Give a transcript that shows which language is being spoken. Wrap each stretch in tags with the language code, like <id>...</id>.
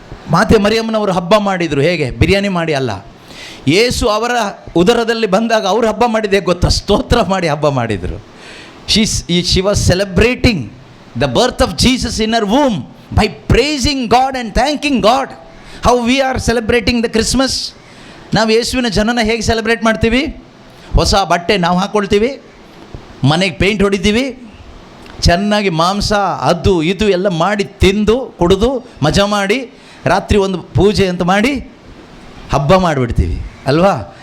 <kn>ಮಾತೆ ಮರಿಯಮ್ಮನವರು ಹಬ್ಬ ಮಾಡಿದರು. ಹೇಗೆ? ಬಿರಿಯಾನಿ ಮಾಡಿ ಅಲ್ಲ. ಯೇಸು ಅವರ ಉದರದಲ್ಲಿ ಬಂದಾಗ ಅವರು ಹಬ್ಬ ಮಾಡಿದೆ ಗೊತ್ತಾ? ಸ್ತೋತ್ರ ಮಾಡಿ ಹಬ್ಬ ಮಾಡಿದರು.</kn> <en>She was celebrating the birth of Jesus in her womb by praising God and thanking God. How we are celebrating the Christmas?</en> <kn>ನಾವು ಯೇಸುವಿನ ಜನನ ಹೇಗೆ ಸೆಲೆಬ್ರೇಟ್ ಮಾಡ್ತೀವಿ? ಹೊಸ ಬಟ್ಟೆ ನಾವು ಹಾಕ್ಕೊಳ್ತೀವಿ, ಮನೆಗೆ ಪೇಂಟ್ ಹೊಡಿತೀವಿ, ಚೆನ್ನಾಗಿ ಮಾಂಸ ಅದು ಇದು ಎಲ್ಲ ಮಾಡಿ ತಿಂದು ಕುಡಿದು ಮಜಾ ಮಾಡಿ ರಾತ್ರಿ ಒಂದು ಪೂಜೆ ಅಂತ ಮಾಡಿ ಹಬ್ಬ ಮಾಡಿಬಿಡ್ತೀವಿ ಅಲ್ವಾ?</kn>